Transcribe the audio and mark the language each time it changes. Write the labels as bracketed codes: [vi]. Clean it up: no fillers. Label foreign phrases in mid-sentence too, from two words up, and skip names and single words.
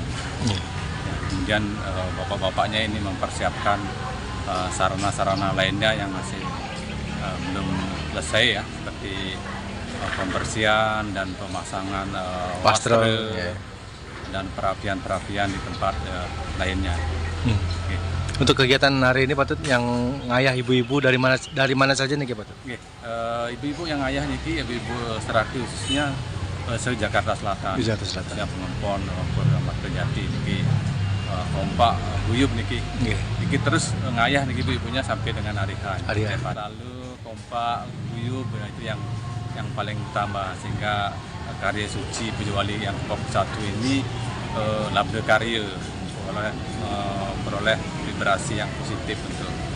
[id] Kemudian bapak-bapaknya ini mempersiapkan sarana-sarana lainnya yang masih belum selesai ya, seperti pembersihan dan pemasangan wastra dan perapian-perapian di tempat lainnya. Untuk kegiatan hari ini Patut yang ngayah ibu-ibu dari mana saja nih Patut? Ibu-ibu yang ngayah niki ibu-ibu Seraki khususnya se-Jakarta Selatan. Di Jakarta Selatan. Siap Pengempon, Ramat Kejati niki kompak guyub niki. Niki terus ngayah niki ibu-ibunya sampai dengan hari H. Lalu kompak guyub itu yang paling utama, sehingga karya suci Bojowali yang ke-1 ini labda karya memperoleh vibrasi yang positif untuk.